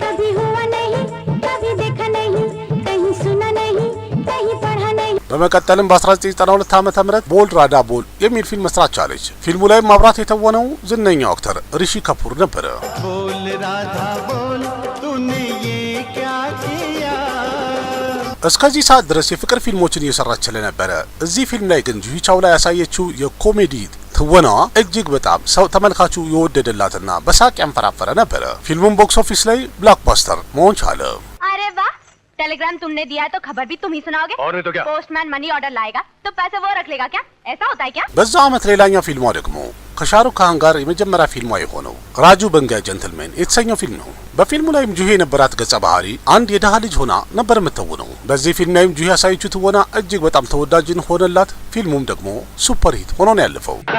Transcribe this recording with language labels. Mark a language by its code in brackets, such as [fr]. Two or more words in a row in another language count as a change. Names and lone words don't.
[am] በመቀጠልም በ1992 ዓመተ ምህረት ቦል ራዳ ቦል የሚል ፊልም መስራት ቻለች። ፊልሙ ላይ ማብራት የተወነው ዝነኛው አክተር ሪሺ ካፑር ነበረ። ቦል ራዳ ቦል [hi] तूने क्या किया። [am] እስከዚህ ሰዓት ድረስ የፍቅር ፊልሞችን እየሰራች ስለነበረ እዚህ ፊልም ላይ ግን ጁሂ ቻውላ ያሳየችው የኮሜዲ ትወናዋ እጅግ በጣም ሰው ተመልካቹ የወደደላትና በሳቅ ያንፈራፈረ ነበረ። ፊልሙም [en] box office [am] ላይ ብላክባስተር መሆን ቻለ። [hi] अरे वाह, टेलीग्राम तुमने दिया तो खबर भी तुम ही सुनाओगे। और नहीं तो क्या? पोस्टमैन [en] money order [hi] लाएगा तो पैसे वो रख लेगा क्या? ऐसा होता है क्या? [am] በዛ አመት ሌላኛው ፊልሟ ደግሞ ከሻሩክ ካን ጋር የመጀመሪያ ፊልሟ የሆነው ራጁ በንጋ ጀንትልሜን የተሰኘው ፊልም ነው። በፊልሙ ላይም ጁሂ የነበራት ገጸ ባህሪ አንድ የደሃ ልጅ ሆና ነበር የምትተውነው። በዚህ ፊልም ላይም ጁሂ ያሳየችው ትወና እጅግ በጣም ተወዳጅን ሆነላት። ፊልሙም ደግሞ [en] super hit [am] ሆኖ ነው ያለፈው።